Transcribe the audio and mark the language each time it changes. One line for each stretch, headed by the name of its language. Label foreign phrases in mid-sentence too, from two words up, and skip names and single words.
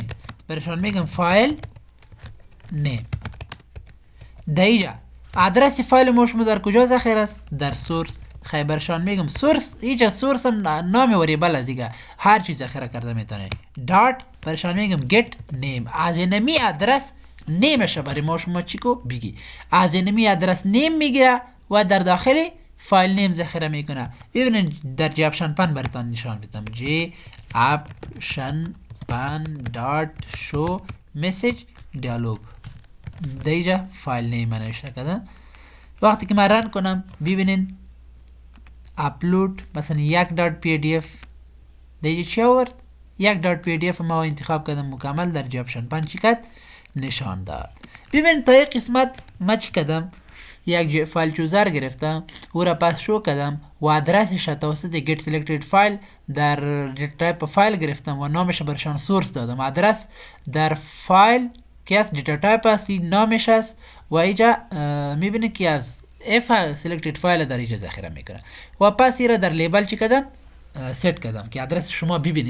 Persian: برشان میگم
English: file name.
Persian: در اینجا ادرس فایل ما شما در کجا ذخیره است؟ در سورس. خیلی برشان میگم سورس. اینجا سورس هم نام وریبل است دیگه، هر چیز ذخیره کرده میتونه. دات برشان میگم
English: get name.
Persian: از اینمی ادرس نیمش برای ما شما چی کو بگی. از اینمی ادرس نیم میگیره و در داخل فایل نیم ذخیره میکنه. ببینید در جپشن پن براتان نشان میدم. جپشن دات
English: show message dialog.
Persian: در اینجا
English: file name
Persian: نوشته کردم. وقتی که من رن کنم ببینین اپلود مثلا 1.pdf در اینجا چی آورد؟ 1.pdf ما انتخاب کردم مکمل در جپشن پن چی کرد؟ نشان داد. ببین تا یک قسمت ما چی کردم؟ یک فایل چوزر گرفتم، او را پس شو کردم و ادرسش توسط
English: get selected file
Persian: در تایپ فایل گرفتم و نامش برشان سورس دادم. ادرس در فایل که از دیتا تایپ است، این نامش است و اینجا میبینید که از
English: f selected file
Persian: در اینجا ذخیره میکنه و پس این را در لیبل چی کردم؟ سیت کردم که ادرس شما ببینید.